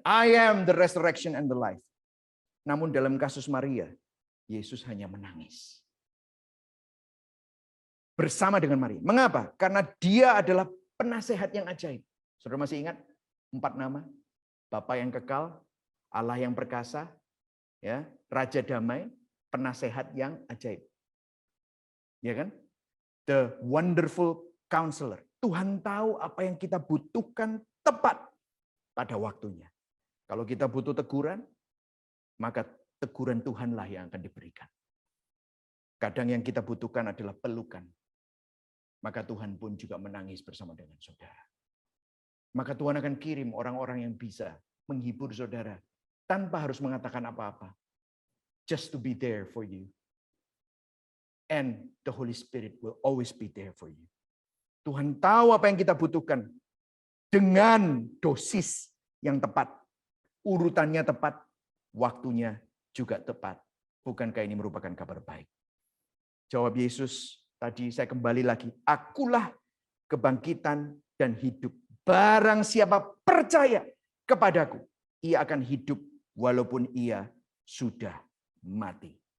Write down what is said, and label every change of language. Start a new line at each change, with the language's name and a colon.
English: I am the resurrection and the life.
Indonesian: Namun dalam kasus Maria, Yesus hanya menangis. Bersama dengan Maria. Mengapa? Karena dia adalah penasehat yang ajaib. Saudara masih ingat 4 nama? Bapa yang kekal, Allah yang perkasa, ya, Raja damai, penasehat yang ajaib. Ya kan?
English: The wonderful counselor.
Indonesian: Tuhan tahu apa yang kita butuhkan tepat pada waktunya. Kalau kita butuh teguran, maka teguran Tuhanlah yang akan diberikan. Kadang yang kita butuhkan adalah pelukan. Maka Tuhan pun juga menangis bersama dengan saudara. Maka Tuhan akan kirim orang-orang yang bisa menghibur saudara tanpa harus mengatakan apa-apa.
English: Just to be there for you. And the Holy Spirit will always be there for you.
Indonesian: Tuhan tahu apa yang kita butuhkan dengan dosis yang tepat. Urutannya tepat, waktunya juga tepat. Bukankah ini merupakan kabar baik? Jawab Yesus tadi, saya kembali lagi. Akulah kebangkitan dan hidup. Barang siapa percaya kepadaku, ia akan hidup walaupun ia sudah mati.